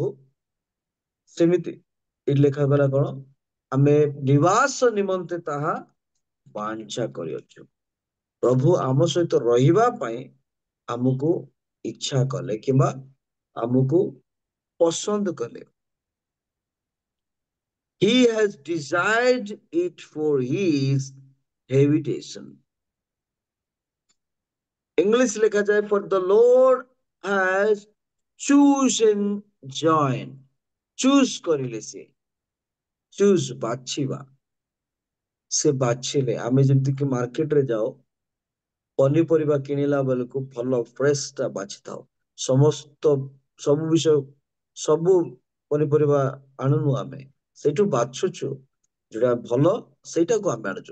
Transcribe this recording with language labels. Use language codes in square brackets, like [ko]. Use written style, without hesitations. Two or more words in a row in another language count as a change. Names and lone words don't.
[or] ସେମିତି ଏଠି ଲେଖା ଗଲା କଣ? ଆମେ ନିବାସ ନିମନ୍ତେ ତାହା ବାଞ୍ଛା କରିଅଛୁ। ପ୍ରଭୁ ଆମ ସହିତ ରହିବା ପାଇଁ ଆମକୁ ଇଚ୍ଛା କଲେ କିମ୍ବା ଆମକୁ ପସନ୍ଦ କଲେ। [en] He has desired it for his habitation. English [or] ଲେଖା ଯାଏ [en] for the Lord has chosen join. [or] Choose କରିଲେ ସେ, choose ବାଛିବା, ସେ ବାଛିଲେ। ଆମେ ଯେମିତିକି ମାର୍କେଟରେ ଯାଉ ପନିପରିବା କିଣିଲା ବେଳକୁ ଭଲ ଫ୍ରେଶ ଟା ବାଛିଥାଉ। ସବୁ ବିଷୟ ସବୁ ପନିପରିବା ଆଣୁନୁ, ଆମେ ସେଇଠୁ ବାଛୁଛୁ ଯୋଉଟା ଭଲ ସେଇଟାକୁ ଆମେ ଆଣୁଛୁ।